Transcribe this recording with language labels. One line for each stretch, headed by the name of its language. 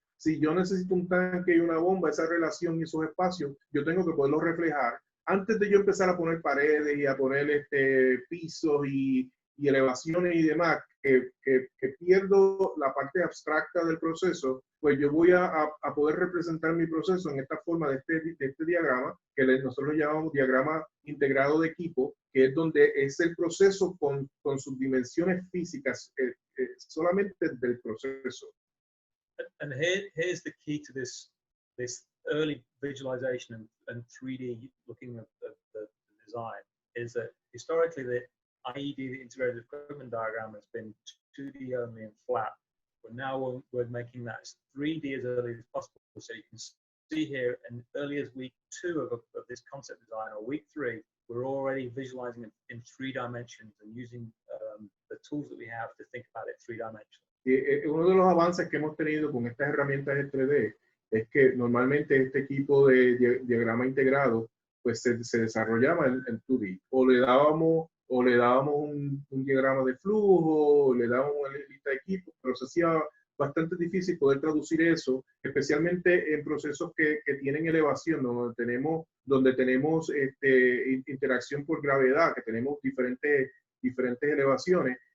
Spanish: si yo necesito un tanque y una bomba, esa relación y esos espacios, yo tengo que poderlos reflejar antes de yo empezar a poner paredes y a poner pisos y elevaciones y demás, que pierdo la parte abstracta del proceso, pues yo voy a poder representar mi proceso en esta forma de este diagrama, que nosotros lo llamamos diagrama integrado de equipo, que es donde es el proceso con sus dimensiones físicas, solamente del proceso.
English: And here's the key to this early visualization and 3D looking at the design, is that historically the IED, the integrated equipment diagram, has been 2D only and flat. But now we're making that 3D as early as possible. So you can see here, and early as week 2 of this concept design, or week 3, we're already visualizing it in 3 dimensions and using the tools that we have to think about it 3 dimensions.
Spanish: Uno de los avances que hemos tenido con estas herramientas de 3D es que normalmente este equipo de diagrama integrado pues se desarrollaba en 2D, o le dábamos un diagrama de flujo, o le dábamos una lista de equipos, pero se hacía bastante difícil poder traducir eso, especialmente en procesos que tienen elevación, donde tenemos interacción por gravedad, que tenemos diferentes elevaciones.